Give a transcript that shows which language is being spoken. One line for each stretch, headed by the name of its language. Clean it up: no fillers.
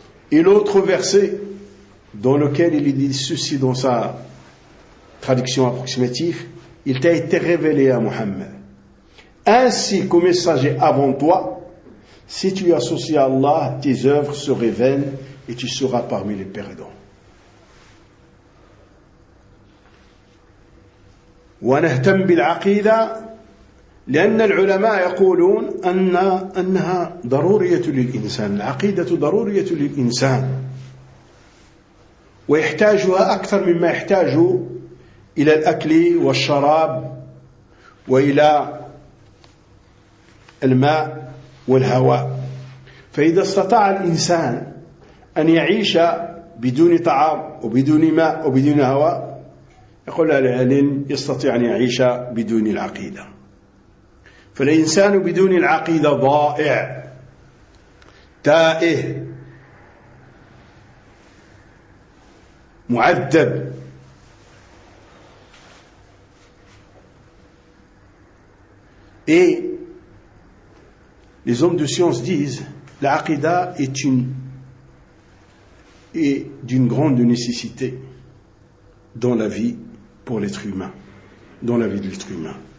French: Et l'autre verset, dans lequel il dit ceci dans sa traduction approximative: il t'a été révélé à Muhammad ainsi qu'aux messagers avant toi, si tu associes à Allah, tes œuvres seraient vaines et tu seras parmi les perdants.
Arabic: ونهتم بالعقيدة لأن العلماء يقولون أنها ضرورية للإنسان. العقيدة ضرورية للإنسان ويحتاجها أكثر مما يحتاج إلى الأكل والشراب وإلى الماء والهواء. فإذا استطاع الإنسان أن يعيش بدون طعام وبدون ماء وبدون هواء، يقول العلم يستطيع أن يعيش بدون العقيدة. فالإنسان بدون العقيدة ضائع تائه معذب.
French: Et les hommes de science disent l'aqida est d'une grande nécessité dans la vie pour l'être humain, dans la vie de l'être humain.